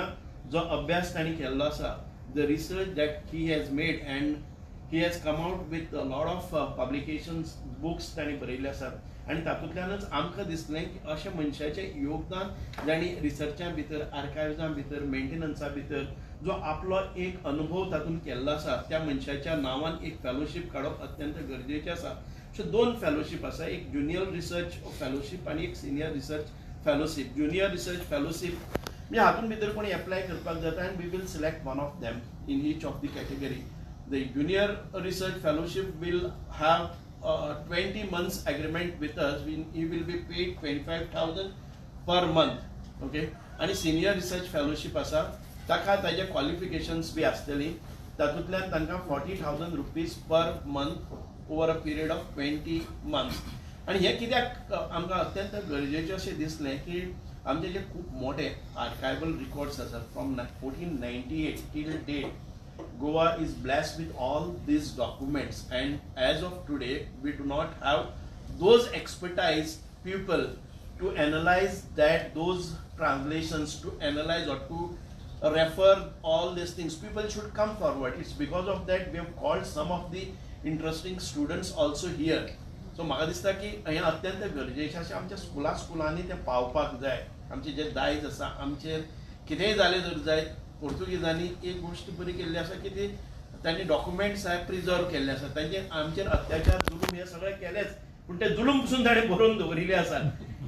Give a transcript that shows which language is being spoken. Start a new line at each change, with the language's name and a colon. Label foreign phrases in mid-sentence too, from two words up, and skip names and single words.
Konkani: जो अभ्यास तांणी केल्लो आसा,
English: the research that he has made and he has come out with a lot of publications, books
Konkani: तांणी बरयल्ले आसात आनी तातूंतल्यानच आमकां दिसलें की अशें मनशाचें योगदान जाणी रिसर्चा भितर, आर्कायव्जा भितर, मेंटेनन्सा भितर जो आपलो एक अनुभव तातूंत केल्लो आसा त्या मनशाच्या नांवान एक फेलोशीप काडप अत्यंत गरजेचें आसा. सो 2 फेलोशीप आसा, एक ज्युनियर रिसर्च फेलोशीप आनी एक सिनियर रिसर्च फेलोशीप. ज्युनियर रिसर्च फेलोशीप म्हणजे हातूंत भितर कोणी एप्लाय करपाक जाता आनी
English: we will select one of them in each of the category. the junior research fellowship will have 20 months agreement with us. He will be paid 25,000 per month. Okay.
Konkani: आणि सिनियर रिसर्च फेलोशीप आसा ताका ताजे क्वॉलिफिकेशन्स बी आसतली. तातूंतल्यान तांकां
English: 40,000 rupees per month over a period of 20 months.
Konkani: आणि हे कित्याक आमकां अत्यंत गरजेचें अशें दिसलें की आमचे जे खूब मोठे
English: archival records
Konkani: आसात
English: from 1498 till date. Goa is blessed with all these documents, and as of today we do not have those expertise people to analyze those translations, to analyze or to refer all these things. People should come forward. It's because of that we have called some of the interesting students also here.
Konkani: So म्हाका दिसता की हें अत्यंत गरजेचें अशें आमच्या स्कुलांनी तें पावपाक जाय. आमचे जे दायज आसा, आमचेर कितेंय जालें जर जायत पोर्तुगीजांनी एक गोष्ट बरी केल्ली आसा की ती तांणी
English: documents preserve
Konkani: केल्ले आसा. तांचे आमचेर अत्याचार जुलूम हे सगळे केलेच, पूण ते जुलूम पसून ताणें बरोवन दवरिल्ले आसात.